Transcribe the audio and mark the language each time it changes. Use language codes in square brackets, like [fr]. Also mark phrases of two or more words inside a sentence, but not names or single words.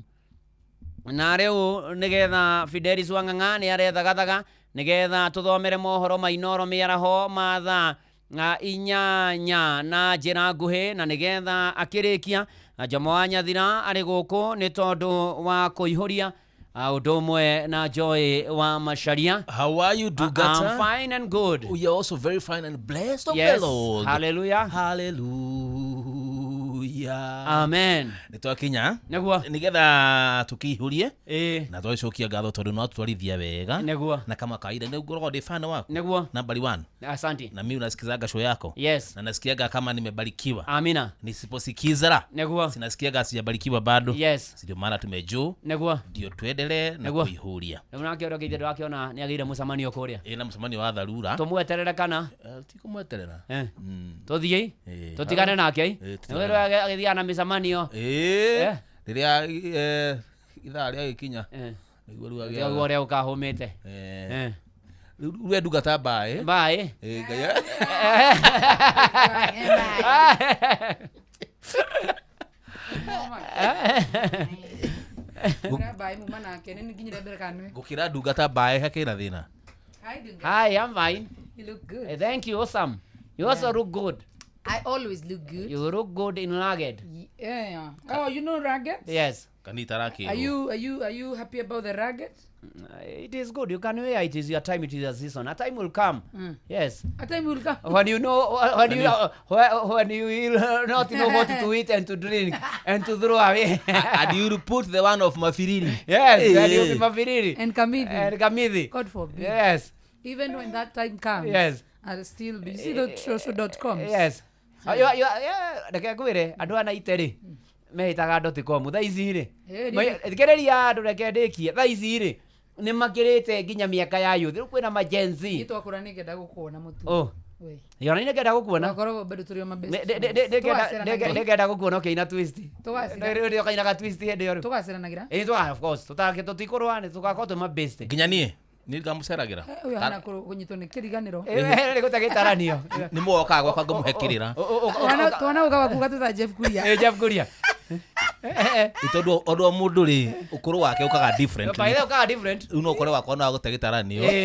[ki] Na rĩu nĩgetha Fidelis Wang'ang'a nĩ arethagathaga nĩgetha tũthomere mohoro ma Inoro mĩaraho ma thaa 8 na njĩra nguhĩ, na nĩgetha akĩrĩkia Jomo wa Nyathira arĩ gũkũ nĩ tondũ wa kũihũria ũndũ ũmwe na Joy wa Macharia. [en] How are you, Dugata? I'm fine and good. We are also very fine and blessed of yes. the Lord. Hallelujah. Hallelujah. Amen. [ki] Nĩtwakinya nĩguo nĩgetha tũkĩihũrie na twacokia ngatho tondũ no twarithia wega nĩguo, [sw] na kama kawaida [ki] nĩ ngoragwo ndĩ [sw] fan wako nĩguo nambari 1. Asante. Na mimi unasikizaga show yako. Yes. Na nasikiaga kama nimebarikiwa. Amina. Nisiposikiza nĩguo sinasikiaga sijabarikiwa bado. Yes. Ndio maana tumejuu nĩguo ndio tuendelee na kuihuria. [ki] Na unakĩona kĩndũ ndakĩona nĩ agĩire mũcemanio kũrĩa. Na mũcemanio wa dharura. Tũmweterere kana tikumweterera. Tũthiĩ tũtigane nake nĩwe agĩthiaga na mĩcemanio rĩrĩa ithaa rĩagĩkinya nĩguo rĩu ũrĩa ũkahũmĩte rĩu ndungata mbaĩ gũkĩra ndungata mbaĩ hakĩra thĩna. [en] Hi, I'm fine. You look good. Thank you, awesome. You also look good. I always look good. You look good in ragged. Yeah. Oh, you know ragged? Yes. Are you happy about the ragged? It is good. You can wear it. Is your time. It is a season. A time will come. Yes. A time will come. When you know, when you will not know what to eat and to drink and to throw away. And you will put the one of Mafiriri. Yes. And you will be Mafiriri. And Kamidi. And Kamidi. God forbid. Yes. Even when that time comes. Yes. I'll still be. See the social.com. Yes. [ki] Reke ngwĩre andũ ana iteri mehitaga .com thaa ici rĩ thikĩrĩria andũ reke ndĩkie thaa ici rĩ nĩ makĩrĩte nginya mĩaka ya youth. Rĩu kwĩna majenzi twakũra nĩngenda gũkuona mũtu yona nĩngenda gũkuona nĩngenda gũkuona ũkĩina twist rĩu ũkainaga twist hĩndĩ ĩyo tũgacĩranagĩra [en] of course [ki] tũtikũrũa nĩ tũgakorwo twĩ mabest nginya niĩ nĩngamũceragĩra ũyũ hana kũnyitwo nĩ kĩriganĩro nĩ gũtagĩtaranio nĩ mũokaga gwakwa ngũmũhe kĩrĩra twana ũka kuga tũtha Jeff Kuria Jeff Kuria tondũ o mũndũ rĩ ũkũrũ wake ũkaga different rĩu no ũkore wakwa na gũte gĩtaranio